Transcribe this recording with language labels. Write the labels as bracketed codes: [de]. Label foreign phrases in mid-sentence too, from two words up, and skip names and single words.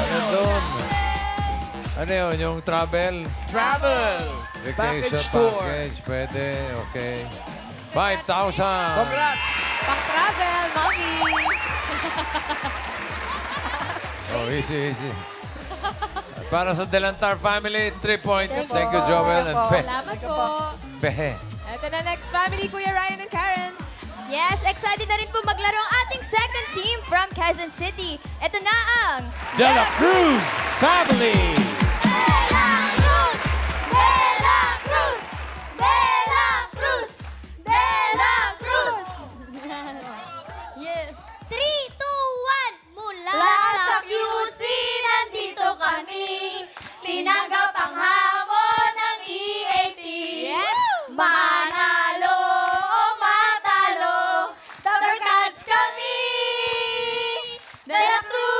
[tl] Ano doon? Ano yun? Yung travel? Travel! Vacation [en] Package tour. [tl] package. Pwede. Okay. 5,000. Congrats! Pang-travel, Mami. [en] Oh, easy. [tl] Para sa Delantar family, 3 points. [en] Thank you, Joel and Fe. [tl] Salamat po. Fe. Ito na [en] next family, [tl] Kuya Ryan and Karen. Yes, excited na rin po maglaro ang ating [en] second team from Quezon City. [tl] Ito na ang De La Cruz Family! De La Cruz! De La Cruz! De La Cruz! De La Cruz! Yeah. 3, 2, 1, mula sa QC, nandito kami. Pinanggap ang hamon ng EAT. Yes! Manalo o matalo, Thundercats kami. De La Cruz!